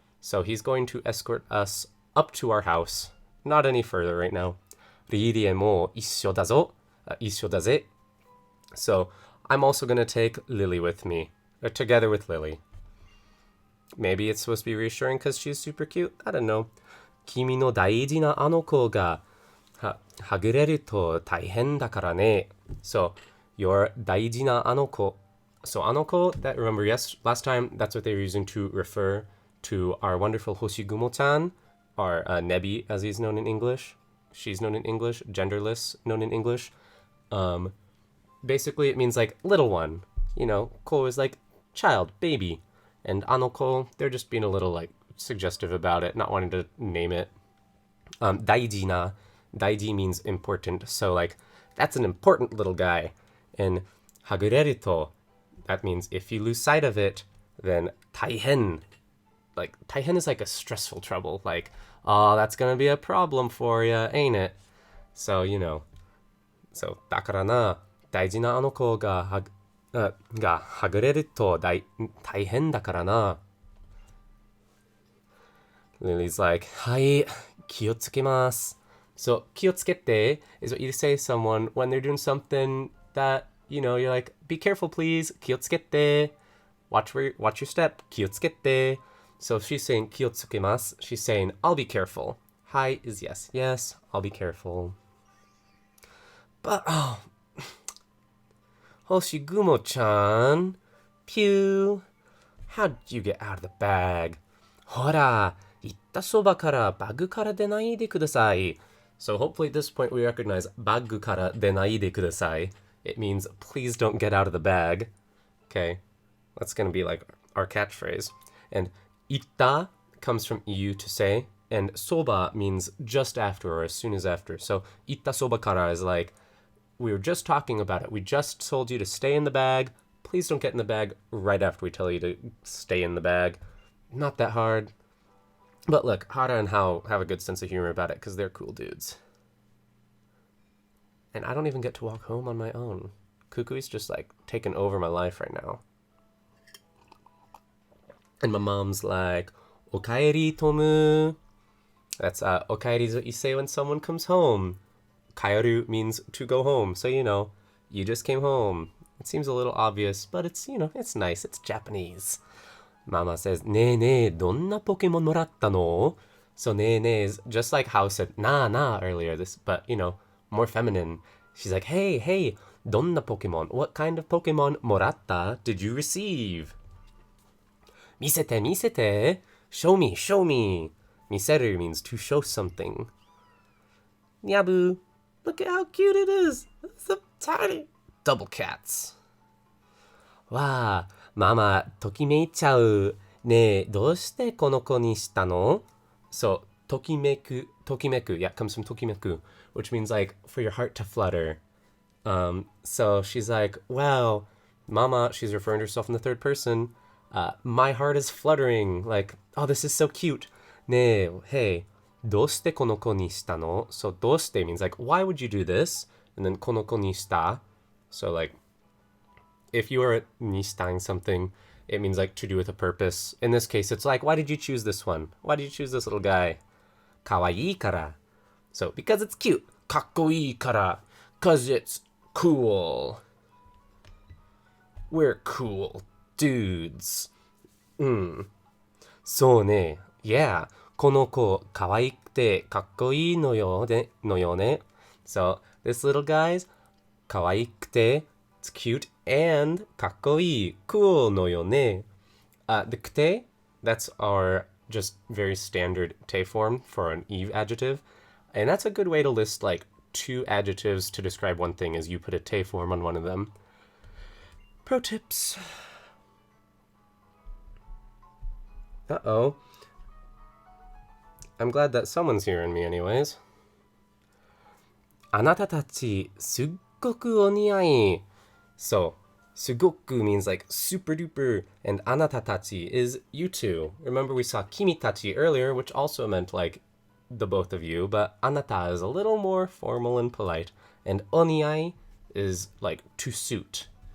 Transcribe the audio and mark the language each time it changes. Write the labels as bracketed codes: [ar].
[en] So he's going to escort us up to our house. Not any further right now. [ja] Ririe mo issho dazo. Issho daze. [en] So I'm also going to take Lily with me. Or together with Lily. Maybe it's supposed to be reassuring because she's super cute. I don't know. [ja] Kimi no daiji na ano ko ga はぐれると大変だからね. [en] So, your [ja] 大事なあの子. [en] So, あの子, that remember, yes, last time, that's what they were using to refer to our wonderful Hoshigumo-chan, our Nebi, as he's known in English. She's known in English, genderless, known in English. Basically, it means like little one. You know, ko is like child, baby. And anoko, they're just being a little like suggestive about it, not wanting to name it. Daiji na, daiji means important. So like, that's an important little guy. And hagureru to, that means if you lose sight of it, then taihen. Like, taihen is like a stressful trouble. Like, oh, that's gonna be a problem for you, ain't it? So, you know. [ja] So, だからな、大事なあの子がはぐれると大変だからな。 [en] Lily's like, [ja] はい、気をつけます。 [en] So, 気をつけて is what you say to someone when they're doing something that, you know, you're like, be careful please, 気をつけて. Watch your step, 気をつけて. So if she's saying 気をつけます, she's saying, I'll be careful. Hi is yes. Yes, I'll be careful. But, oh, Hoshigumo-chan, pew, how'd you get out of the bag? [ja] ほら、行ったそばからバッグから出ないでください. [en] So hopefully at this point we recognize [ja] バッグから出ないでください. [en] It means please don't get out of the bag. Okay, that's gonna be like our catchphrase. And 行った comes from you to say, and soba means just after or as soon as after. So 行ったそばから is like, we were just talking about it. We just told you to stay in the bag. Please don't get in the bag right after we tell you to stay in the bag. Not that hard. But look, Hara and Hao have a good sense of humor about it because they're cool dudes. And I don't even get to walk home on my own. Kukui's just like taking over my life right now. And my mom's like, [ja] Okaeri tomu. [en] That's okaeri is what you say when someone comes home. Kaeru means to go home. So, you know, you just came home. It seems a little obvious, but it's, you know, it's nice. It's Japanese. Mama says, [ja] ねえねえ、どんなポケモンもらったの? [en] So, ねえねえ is just like how said na na earlier, this, but, you know, more feminine. She's like, hey, hey, [ja] どんなポケモン? [en] What kind of Pokemon もらった did you receive? [ja] 見せて見せて [en] Show me, show me. 見せる means to show something. Nyabu, look at how cute it is. It's so tiny. Double cats. [ja] わあ、ママ、ときめいちゃう。ねえ、どうしてこの子にしたの? [en] So, ときめく, yeah, comes from ときめく, which means like for your heart to flutter. So she's like, wow, Mama, she's referring to herself in the third person. My heart is fluttering. Like, oh, this is so cute. [ja] ねえ、 [en] hey, [ja] どうしてこの子にしたの? [en] So, どうして means like, why would you do this? And then [ja] この子にした. [en] So, like, if you are nishtang something, it means like to do with a purpose. In this case, it's like, why did you choose this one? Why did you choose this little guy? [ja] かわいいから. [en] So, because it's cute. [ja] かっこいいから. [en] 'Cause it's cool. We're cool dudes. [ja] そうね. [en] Yeah. [ja] この子、かわいくてかっこいいのよね。 [en] So, this little guy's かわいくて, it's cute, and [ja] かっこいい, [en] cool のよね. The くて, that's our just very standard te form for an eve adjective. And that's a good way to list like two adjectives to describe one thing is you put a te form on one of them. Pro tips. Uh-oh. I'm glad that someone's hearing me anyways. [ja] あなたたち、すっごくお似合い. [en] So, すごく means like super duper, and あなたたち is you two. Remember we saw 君たち earlier, which also meant like the both of you, but あなた is a little more formal and polite, and お似合い is like to suit.